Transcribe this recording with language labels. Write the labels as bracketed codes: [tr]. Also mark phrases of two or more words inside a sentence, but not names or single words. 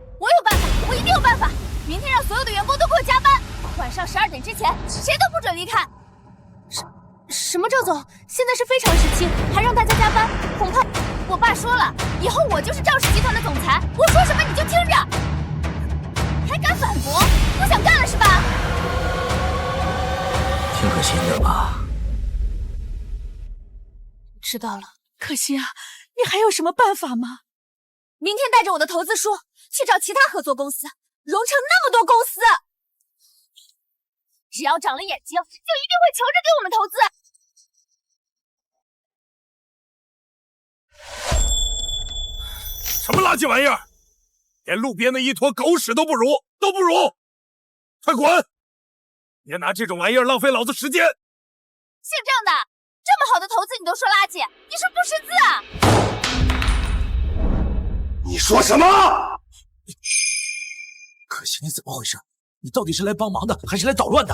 [zh] 我有辦法，我一定有辦法。明天讓所有的員工都給我加班，晚上12點之前誰都不准離開。什麼趙總？現在是非常時期，還讓大家加班，恐怕我爸說了，以後我就是趙氏集團的總裁，我說什麼你就聽着。還敢反駁？不想幹了是吧？挺可心的吧？知道了，可心啊，你还有什麼辦法嗎？明天帶着我的投資書去找其他合作公司，融成那麼多公司，只要長了眼睛，就一定會求着給我們投資。什麼垃圾玩意兒，連路邊的一坨狗屎都不如，快滾！別拿這種玩意兒浪費老子時間。姓鄭的，這麼好的投資你都說垃圾，你是不識字啊？你說什麼？可惜你怎麼回事？你到底是來幫忙的，還是來搗亂的？